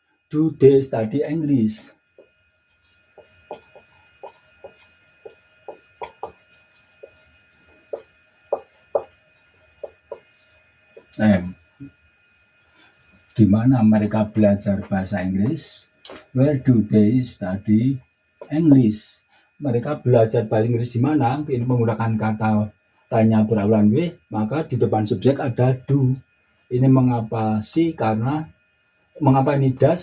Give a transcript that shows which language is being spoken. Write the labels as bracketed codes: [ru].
[en] do they study English? [id] Di mana mereka belajar bahasa Inggris? [en] Where do they study English? [id] Mereka belajar bahasa Inggris di mana? Ini menggunakan kata tanya berulang W, maka di depan subjek ada do. Ini mengapa si? Karena mengapa ini does?